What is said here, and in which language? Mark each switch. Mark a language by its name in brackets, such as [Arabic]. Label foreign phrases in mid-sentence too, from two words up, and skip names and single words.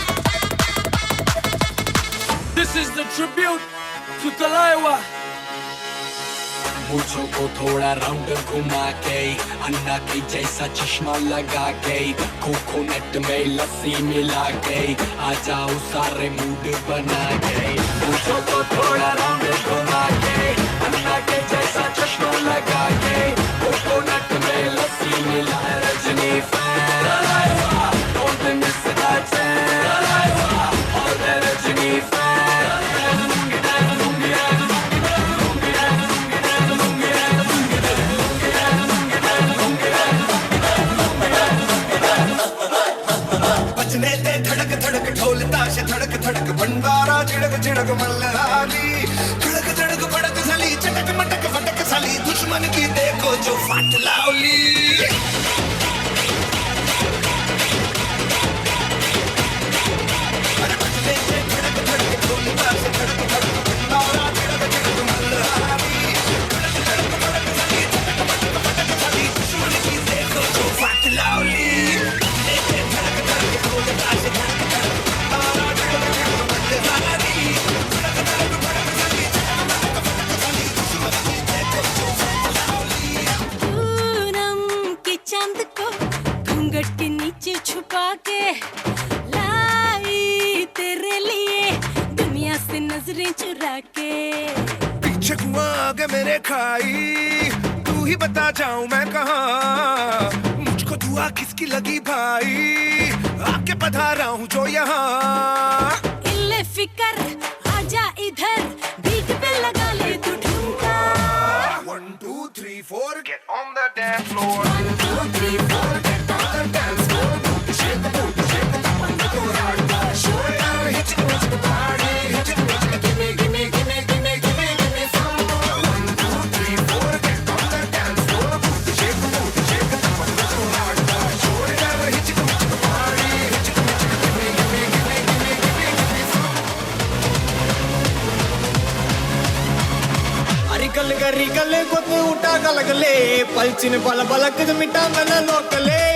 [English] This is the tribute to Talaiwa. [Hindi] मूछों को थोड़ा राउंड घुमा के, अन्ना के जैसा चश्मा लगा के, कोकोनट में लस्सी मिला के, आ जाओ सारे मूड बना के। मूछों को थोड़ा राउंड घुमा के, अन्ना के जैसा चश्मा लगा के, कोकोनट में लस्सी मिला। रजनी फैन, [English] don't miss that chance, all the रजनी फैन। [Hindi] बजने दे धड़क धड़क ढोल ताश धड़क धड़क भंडारा चिड़क चिड़क मल्हारी, धड़क धड़क भड़क साली चटक मटक फटक साली, दुश्मन की देखो जो फाट लावली। बजने दे धड़क धड़क ढोल ताश धड़क धड़क भंडारा चिड़क चिड़क मल्हारी, धड़क धड़क भड़क साली चटक मटक फटक साली, दुश्मन की देखो जो फाट लावली। चांद को घूंघट के नीचे छुपा के लाई तेरे लिए दुनिया से नजरें चुरा के। पीछे कुआं आगे मेरे खाई, तू ही बता जाऊं मैं कहाँ, मुझको दुआ किसकी लगी भाई, आके पधारा हूँ जो यहाँ। इल्ले फिकर आजा इधर, बीट पे लगा ले तू ठुमका। [English] 1 2 3 4 get on the dance floor, 1 2 3 4 get on the dance floor, shake the booty shake the top and go hard, show it down, hit it with the party, hit it with the gimme gimme gimme gimme gimme gimme some. 1 2 3 4 get on the dance floor, shake the booty shake the top and go hard, show it down, hit it with the party, hit it with the gimme gimme gimme gimme gimme gimme some. [Hindi] अरिकल गरिकल गोते उठा गलगले, पलचिन पल पलक मिटा मन लोकले।